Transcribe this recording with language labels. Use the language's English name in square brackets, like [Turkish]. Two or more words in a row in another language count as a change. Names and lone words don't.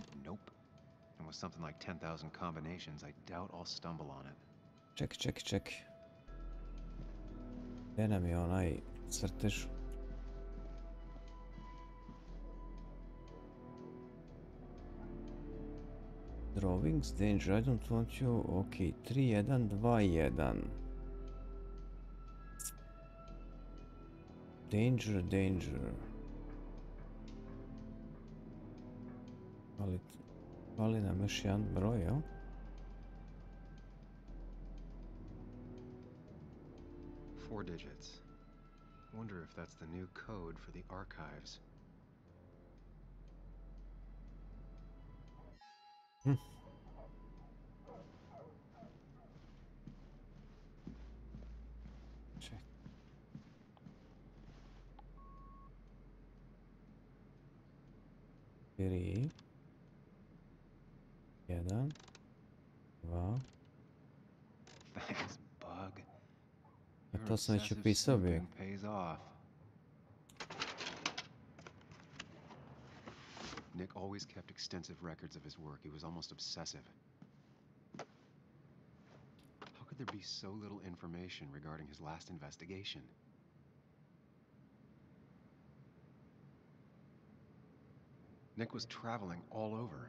[English] Nope. And with something like 10,000 combinations, I doubt I'll stumble on it. [Serbian] Čekaj. Gdje nam je onaj crtež? [English] Drawings, danger, I don't want you. Ok, 3, 1, 2, 1. Danger. [Serbian] Fali nam još jedan broj, jel? [English] Four digits. Wonder if that's the new code for the archives. Check. Three. 1, 2. Thanks, bug. [Serbian] A to sam već upisao bio. [English] Pays off. Nick always kept extensive records of his work. He was almost obsessive. How could there be so little information regarding his last investigation? Nick was traveling all over.